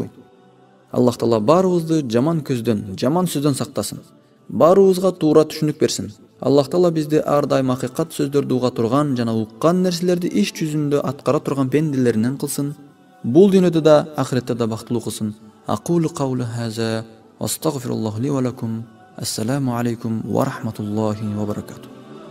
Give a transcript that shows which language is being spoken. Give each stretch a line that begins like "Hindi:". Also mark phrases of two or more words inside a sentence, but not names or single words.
Kyrgyz: Аллах Таала баарыбызды жаман көздөн, жаман сөздөн сактасын. Баарыбызга туура түшүнүк берсин. Аллах Таала бизди ар дайым акыйкат сөздөрдү уга турган жана уккан нерселерди иш жүзүндө аткара турган пенделеринен кылсын. Бул дүйнөдө да, ахиретте да бактылуу кылсын.
Arabic: أقول قولي هذا أستغفر الله لي ولكم. السلام عليكم ورحمة الله وبركاته.